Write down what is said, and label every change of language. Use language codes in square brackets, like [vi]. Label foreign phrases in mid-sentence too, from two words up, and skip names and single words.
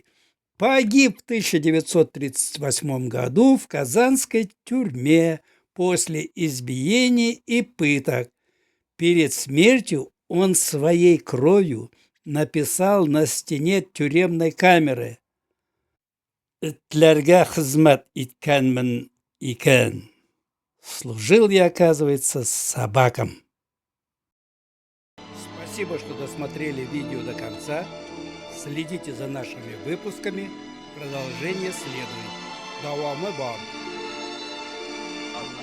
[ru] Погиб в 1938 году в казанской тюрьме после избиений и пыток. Перед смертью он своей кровью написал на стене тюремной камеры: [tt] «Этләргә хезмәт иткәнмен икән». [ru] Служил я, оказывается, собакам. Спасибо, что досмотрели видео до конца. Следите за нашими выпусками. Продолжение следует. [tt] Давамы бар.